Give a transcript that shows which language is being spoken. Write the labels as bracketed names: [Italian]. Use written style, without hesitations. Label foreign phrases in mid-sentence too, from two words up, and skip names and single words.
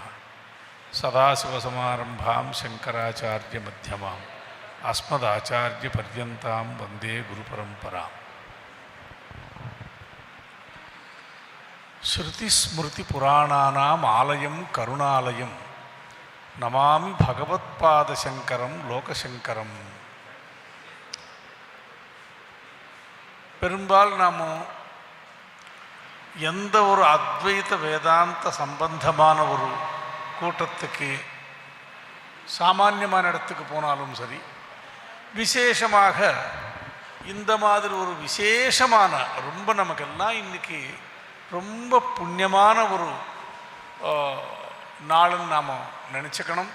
[Sanskrit] सदाशिवसमारम्भां शङ्कराचार्यमध्यमाम् अस्मदाचार्यपर्यन्तां वन्दे गुरुपरम्पराम्. श्रुतिस्मृतिपुराणानाम् आलयं करुणालयं नमामि भगवत्पादशङ्करं लोकशङ्करं. [Tamil] பெரும்பால் நாம் எந்த ஒரு அத்வைத வேதாந்த சம்பந்தமான ஒரு கூட்டத்துக்கு சாமானியமான இடத்துக்கு போனாலும் சரி, விசேஷமாக இந்த மாதிரி ஒரு விசேஷமான ரொம்ப நமக்கெல்லாம் இன்றைக்கி ரொம்ப புண்ணியமான ஒரு நாளுன்னு நாம் நினச்சிக்கணும்.